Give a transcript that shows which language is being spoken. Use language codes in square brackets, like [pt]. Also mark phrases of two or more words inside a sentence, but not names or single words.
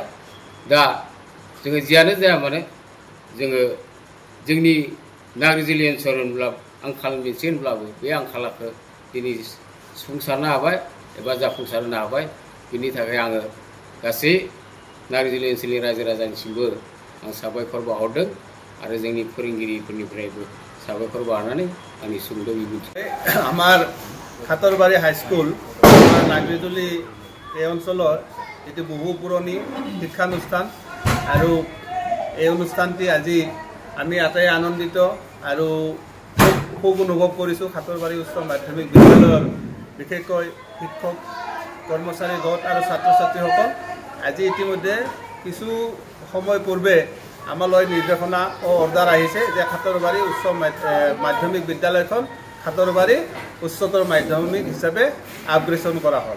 [brx] दा जोङो जियानो जाया मानो जोङो जोंनि नाग्रिजुलि ओनसोल होनब्ला आंखाल मोनसे होनब्लाबो बे आंखालखौ दिनै सुफुंसारनो हाबाय एबा जाफुंसारनो हाबाय। बिनि थाखाय आङो गासै नाग्रिजुलि ओनसोलनि रायजो राजानिसिमबो आं साबायखर बावहरदों आरो जोंनि फोरोंगिरिफोरनिफ्रायबो साबायखर बावहरनानै आंनि सुंद' बिबुंथि। [as] আমাৰ কাটৰবাৰী হাইস্কুল আমাৰ নাগৰিজুলি এই অঞ্চলৰ এটি বহু পুৰণি শিক্ষানুষ্ঠান আৰু এই অনুষ্ঠানটি আজি আমি আটাই আনন্দিত আৰু খুব অনুভৱ কৰিছোঁ। কাটৰবাৰী উচ্চ মাধ্যমিক বিদ্যালয়ৰ বিশেষকৈ শিক্ষক কৰ্মচাৰী গোট আৰু ছাত্ৰ ছাত্ৰীসকল আজি ইতিমধ্যে কিছু সময় পূৰ্বে আমালৈ নিৰ্দেশনা অৰ্ডাৰ আহিছে যে খাতৰবাৰী উচ্চ মাধ্যমিক বিদ্যালয়খন খাতৰবাৰী উচ্চতৰ মাধ্যমিক হিচাপে আপগ্ৰেডেশ্যন কৰা হ'ল।